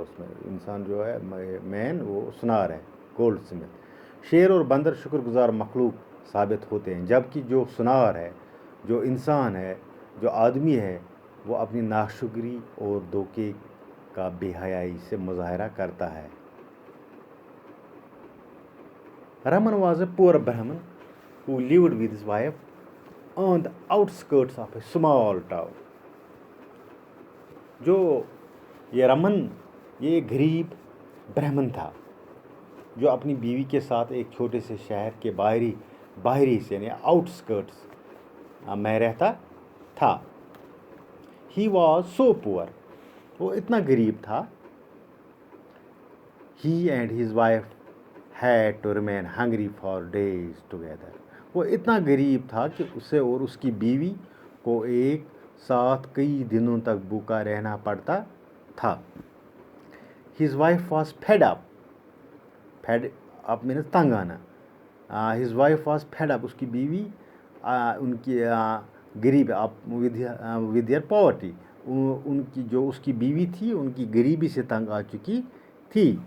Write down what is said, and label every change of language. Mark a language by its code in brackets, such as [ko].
[hi] उसमें इंसान जो है मैन, वो सुनार है, गोल्ड स्मिथ. शेर और बंदर शुक्रगुजार मखलूक साबित होते हैं, जबकि जो सुनार है, जो इंसान है, जो आदमी है, वो अपनी नाशुक्री और धोखे का बेहयाई से मुजाहरा करता है. [en] Raman was a poor Brahmin who lived with his wife on the outskirts of a small town. [hi] जो ये रमन, ये गरीब ब्राह्मण था जो अपनी बीवी के साथ एक छोटे से शहर के बाहरी से यानी आउटस्कर्ट्स में रहता था. [en] He was so poor, [hi] वो इतना गरीब था. [en] He and his wife had to remain hungry for days together. [hi] वो इतना गरीब था कि उसे और उसकी बीवी को एक साथ कई दिनों तक भूखा रहना पड़ता था. [en] His wife was fed up. Fed up means [hi] तंग आना. [en] His wife was fed up. [hi] उसकी बीवी उनकी गरीब [en] with their poverty. [hi] उनकी जो उसकी बीवी थी, उनकी गरीबी से तंग आ चुकी थी.